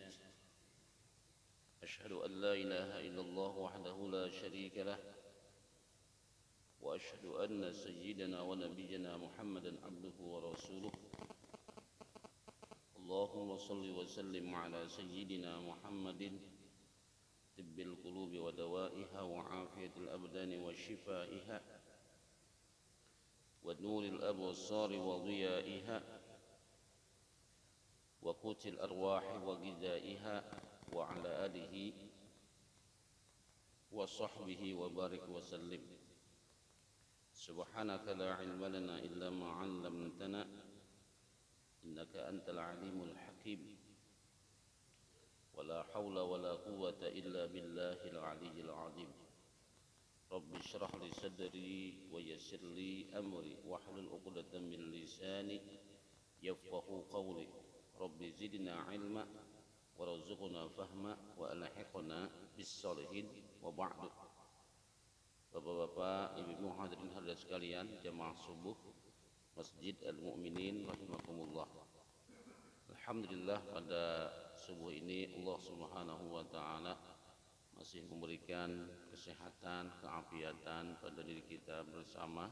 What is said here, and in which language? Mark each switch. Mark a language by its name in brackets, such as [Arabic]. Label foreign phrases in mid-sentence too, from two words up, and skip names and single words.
[Arabic] أشهد أن لا إله إلا الله وحده لا شريك له وأشهد أن سيدنا ونبينا محمدا عبده ورسوله. اللهم صل وسلم على سيدنا محمد طب القلوب ودوائها وعافية الأبدان وشفائها ونور الأبصار وضيائها وقوت الأرواح وغذائها وعلى آله وصحبه وبارك وسلم. سبحانك لا علم لنا إلا ما علمتنا إنك أنت العليم الحكيم. ولا حول ولا قوة إلا بالله العلي العظيم. رب اشرح لي صدري ويسر لي أمري واحلل عقدة من لساني يفقهوا قولي. رب زدنا علما وارزقنا فهما وألحقنا بالصالحين وبعد. [Indonesian] Bapak-bapak, ibu-ibu [Arabic] حاضرين حاضرات [Indonesian] sekalian, jamaah subuh Masjid Al-Mu'minin rahimakumullah. Alhamdulillah, pada subuh ini Allah [Arabic] سبحانه وتعالى [Indonesian] masih memberikan kesehatan, keafiatan pada diri kita bersama.